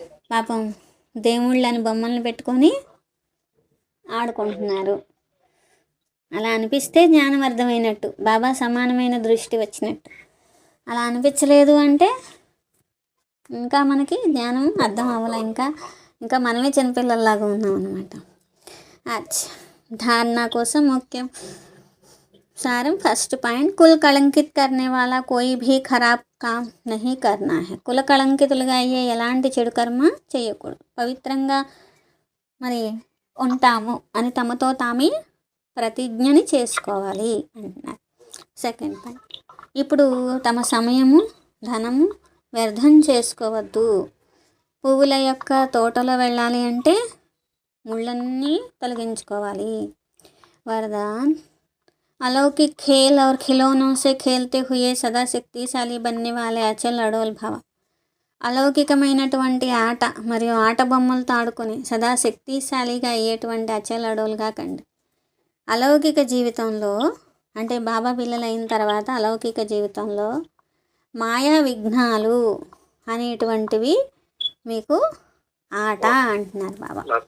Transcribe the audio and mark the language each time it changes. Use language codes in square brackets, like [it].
[te] పాపం దేవుళ్ళని బొమ్మలను పెట్టుకొని ఆడుకుంటున్నారు. అలా అనిపిస్తే జ్ఞానం అర్థమైనట్టు, బాబా సమానమైన దృష్టి వచ్చినట్టు. అలా అనిపించలేదు అంటే ఇంకా మనకి జ్ఞానం అర్థం అవ్వాలి. ఇంకా మనమే చిన్నపిల్లల్లాగా ఉన్నాం అన్నమాట. [hi] అచ్చా, धारणा [te] కోసం ముఖ్యం [hi] सारम फर्स्ट पॉइंट, कुल कलंकित करने वाला कोई भी खराब काम नहीं करना है. [te] కుల కళంకితులుగా అయ్యే ఎలాంటి చెడు కర్మ చేయకూడదు. పవిత్రంగా మరి ఉంటాము అని తమతో తామే ప్రతిజ్ఞని చేసుకోవాలి అంటున్నారు. సెకండ్ పాయింట్, ఇప్పుడు తమ సమయము, ధనము వ్యర్థం చేసుకోవద్దు. పువ్వుల యొక్క తోటలో వెళ్ళాలి అంటే ముళ్ళన్నీ తొలగించుకోవాలి. [hi] वरदान, अलौकिक खेल और खिलौनों से खेलते हुए सदा शक्तिशाली बनने वाले अचल अडोल भव. [te] అలౌకికమైనటువంటి ఆట మరియు ఆట బొమ్మలతో ఆడుకొని సదా శక్తిశాలిగా అయ్యేటువంటి అచల్ అడోల్గా కండి. అలౌకిక జీవితంలో అంటే బాబా పిల్లలు అయిన తర్వాత అలౌకిక జీవితంలో మాయా విఘ్నాలు అనేటువంటివి మీకు ఆట అంటున్నారు బాబా.